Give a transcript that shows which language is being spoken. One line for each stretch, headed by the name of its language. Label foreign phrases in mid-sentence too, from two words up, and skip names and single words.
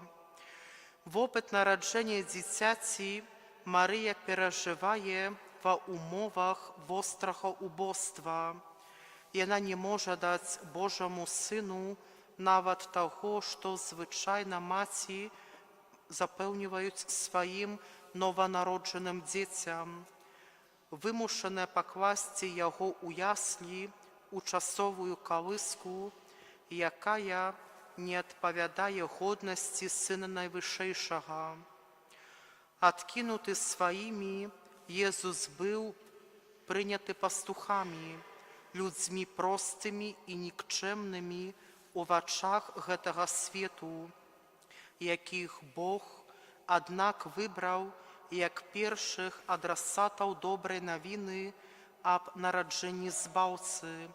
Belarusian: Вопыт нараджэння дзіцяці Марыя перажывае ва ўмовах вострага убоства. Яна не можа даць Божаму Сыну нават таго, што звычайна маці запэўніваюць сваім
Ukrainian: новонародженим дітям, вимушене покласти його у яслі, у часову колиску, яка не відповідає годності Сина Найвищого. Откинутий своїми, Єсус був прийнятий пастухами, людьми простими і нікчемними у очах цього світу, яких Бог, однак, вибрав як перших адресатів доброї новини об народженні Збавці.